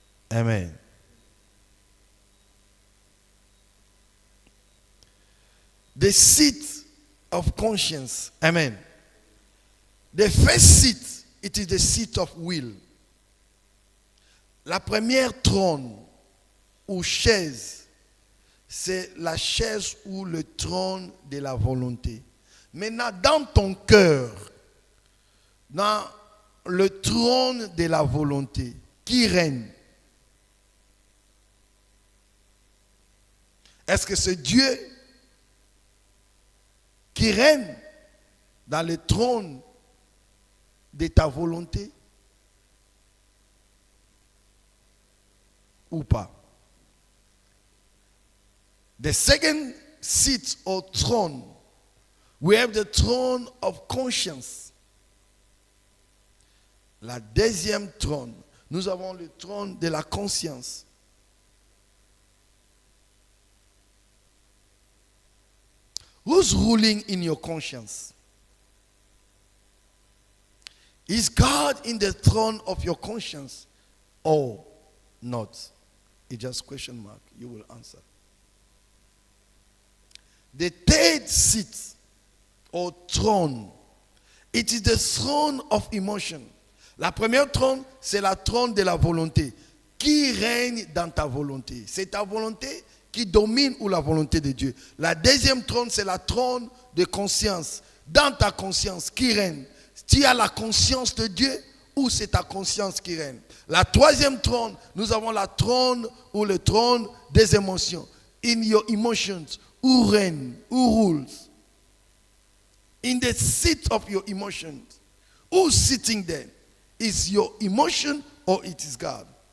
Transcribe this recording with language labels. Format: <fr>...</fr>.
<en>Amen. The seat of conscience. Amen. The first seat, it is the seat of will.</en> <fr>La première trône ou chaise, c'est la chaise ou le trône de la volonté. Maintenant, dans ton cœur, dans le trône de la volonté, qui règne? Est-ce que c'est Dieu qui règne dans le trône de ta volonté ou pas?</fr> <en>The second seat or throne, we have the throne of conscience.</en> <fr>La deuxième trône, nous avons le trône de la conscience.</fr> <en>Who's ruling in your conscience? Is God in the throne of your conscience or not? It's just question mark. You will answer. The third seat or throne, it is the throne of emotion.</en> <fr>La première trône, c'est la trône de la volonté. Qui règne dans ta volonté? C'est ta volonté qui domine ou la volonté de Dieu. La deuxième trône, c'est la trône de conscience. Dans ta conscience, qui règne? Tu as la conscience de Dieu ou c'est ta conscience qui règne? La troisième trône, nous avons la trône ou le trône des émotions.</fr> <en>In your emotions, who reign, who rules? In the seat of your emotions, who's sitting there? Is your emotion or it is God?</en>